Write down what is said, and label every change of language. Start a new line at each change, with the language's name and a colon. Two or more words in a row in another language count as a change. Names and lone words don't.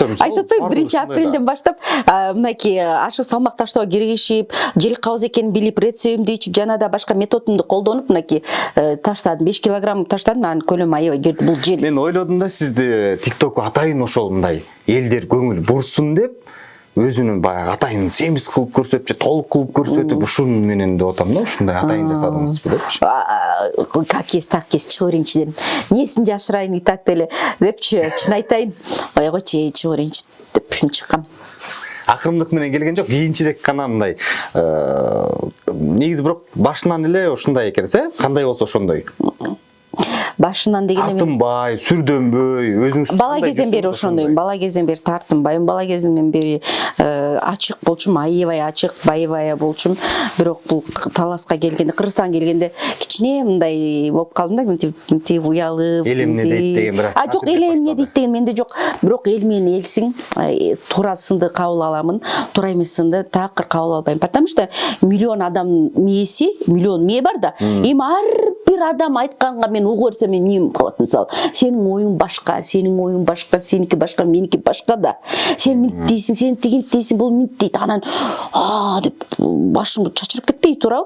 Kyrgyz: Айтып атпайбы, 1-апрелден баштап мынакей ашык салмак таштоого киригишип, жел кабыз экенин билип, рецептимди ичип, жана да башка методумду колдонуп мынакей таштадым. 5 килограмм таштадым, анын көлөмү аябай кирди. Бул жел. Мен ойлодум да, сизди TikTokко атайын ошол мындай элдер көңүл бурсун деп өзүнүн баягы атайын семиз кылып көрсөтүп же толук кылып көрсөтүп ушун менен деп атам да, ушундай атайын жасадыңызбы депчи.
Russian: Как есть, так есть,
Kyrgyz: чыгып берейинчи дедим. Несин жашырайын
Russian: и так
Kyrgyz: деле депчи, чын айтайын. Ойгочу чыгып берейинчи деп ушинтип чыккам. Акырындык менен келген жок, кийинчерээк гана мындай негизи бирок башынан эле ушундай экенсиз, кандай болсо ошондой. Башынан дегенде мен тартынбай, сүрдөнбөй, өзүңүз бала кезден бери ошондойм. Бала кезден бери тартынбайм. Бала кезимден бери ачык болчум, аябай ачык, байыбай болчум. Бирок бул таласка келгенде, Кыргызстанга келгенде кичине мындай болуп калдым да, мынтип уялып. Эл эмне дейт деген бир аз. Жок, эл эмне дейт деген менде жок. Бирок эл менен элсиң, туура сынды кабыл аламын, туура эмес сынды такыр кабыл албайм.
Russian: Потому что
Kyrgyz: миллион адам мээси, миллион мээ бар да. Эми ар бир адам айтканга мен угуп берсем мен эмне кылат, мисалы, сенин оюң башка, сенин оюң башка, сеники башка, меники башка да. Сен минт дейсиң, сен тигинт дейсиң, бул минт дейт. Анан деп башымды чачырып кетпей туурабы?